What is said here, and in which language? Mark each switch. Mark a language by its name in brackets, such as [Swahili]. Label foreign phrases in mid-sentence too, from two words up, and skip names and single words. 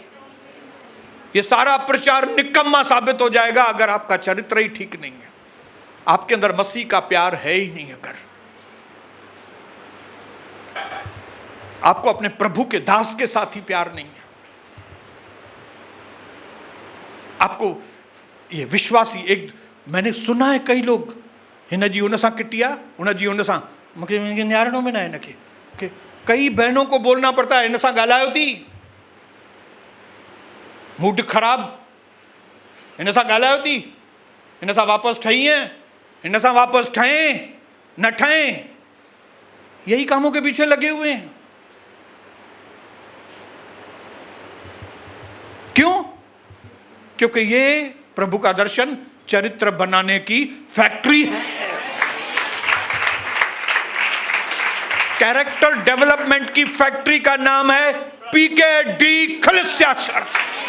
[Hindi] ये सारा प्रचार निकम्मा साबित हो जाएगा अगर आपका चरित्र ही ठीक नहीं है, आपके अंदर मसीह का प्यार है ही नहीं। अगर आपको अपने प्रभु के दास के साथ ही प्यार नहीं है, आपको ये विश्वासी एक, मैंने सुना है कई लोग [Sindhi] हिन जी उन सां किटिया उन जी उन सां, मूंखे नियारणो में न आहे हिनखे [Hindi] कि कई बहनों को बोलना पड़ता है, [Sindhi] हिन सां ॻाल्हायो थी मूड ख़राब, हिन सां ॻाल्हायो थी, हिन सां वापसि ठही है, हिन सां वापसि ठहें न ठहें, [Hindi] यही कामों के पीछे लगे हुए हैं। क्यों? क्योंकि ये प्रभु का दर्शन चरित्र बनाने की फैक्ट्री है। [English] character development [Hindi] की फैक्ट्री का नाम है PKD कलीसिया चर्च।